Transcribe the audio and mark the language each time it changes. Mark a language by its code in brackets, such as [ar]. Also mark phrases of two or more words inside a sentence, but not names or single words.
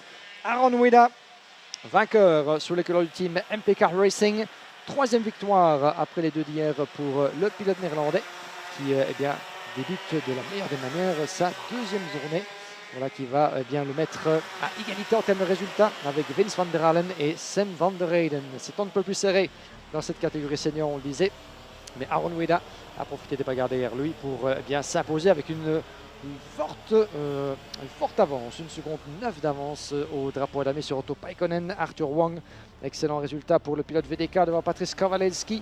[fr] Aaron Weda, vainqueur sous les couleurs du team MP Car Racing. 3e victoire après les 2 d'hier pour le pilote néerlandais, qui eh bien, débute de la meilleure des manières sa 2e journée. Voilà qui va eh bien, le mettre à égalité en termes de résultats avec Vince van der Halen et Sam van der Heyden. C'est un peu plus serré dans cette catégorie senior, on le disait. Mais Aaron Weda a profité des bagarres derrière lui pour bien s'imposer avec une forte avance, 1 seconde 9 d'avance au drapeau à damier sur Otto Paikkonen. Arthur Wang, excellent résultat pour le pilote VDK devant Patrice Kawaleski.